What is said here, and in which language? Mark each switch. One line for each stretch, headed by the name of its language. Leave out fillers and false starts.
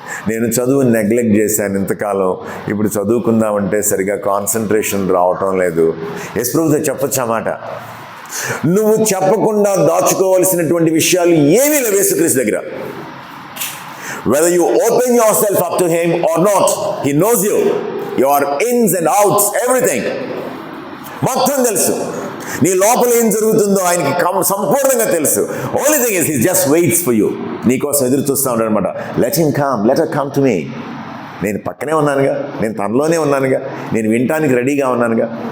Telugu: నేను చదువు నెగ్లెక్ట్ చేశాను ఇంతకాలం, ఇప్పుడు చదువుకుందామంటే సరిగా కాన్సన్ట్రేషన్ రావటం లేదు. యేసు ప్రభువుతో చెప్పొచ్చు అన్నమాట. నువ్వు చెప్పకుండా దాచుకోవాల్సినటువంటి విషయాలు ఏమీ లేవు యేసుక్రీస్తు దగ్గర.
English: Whether you open yourself up to him or not, he knows you, your ins and outs, everything.
Telugu: మొత్తం తెలుసు. నీ లోపల ఏం జరుగుతుందో ఆయనకి సంపూర్ణంగా తెలుసు.
English: Only thing is he just waits for you.
Telugu: నీకోసం ఎదురు చూస్తూ ఉంటాడు అనమాట.
English: Let him come, let her come to me.
Telugu: నేను పక్కనే ఉన్నానుగా, నేను తనలోనే ఉన్నానుగా, నేను వినటానికి రెడీగా ఉన్నానుగా.